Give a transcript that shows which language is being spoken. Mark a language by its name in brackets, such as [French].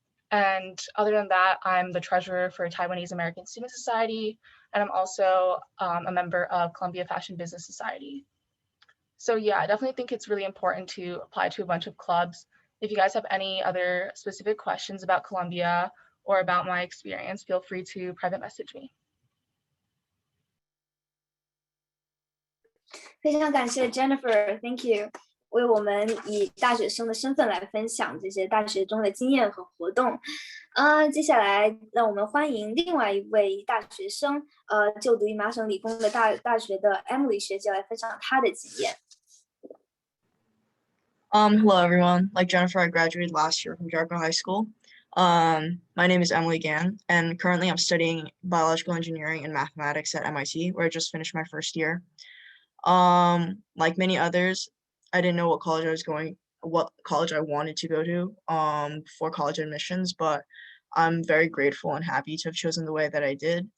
[English] And other than that, I'm the treasurer for Taiwanese American Student Society, and I'm also a member of Columbia Fashion Business Society. So yeah, I definitely think it's really important to apply to a bunch of clubs. If you guys have any other specific questions about Columbia or about my experience, feel free to private message me. [Chinese] 非常感谢 Jennifer， [English] Thank you， [Chinese] 为我们以大学生的身份来分享这些大学中的经验和活动。接下来让我们欢迎另外一位大学生，就读于麻省理工的大学的 Emily 学姐来分享她的经验。 [English] Hello everyone. Like Jennifer, I graduated last year from Jericho High School. My name is Emily Gan, and currently I'm studying biological engineering and mathematics at MIT, where I just finished my first year. Like many others, I didn't know what college I wanted to go to for college admissions, but I'm very grateful and happy to have chosen the way that I did.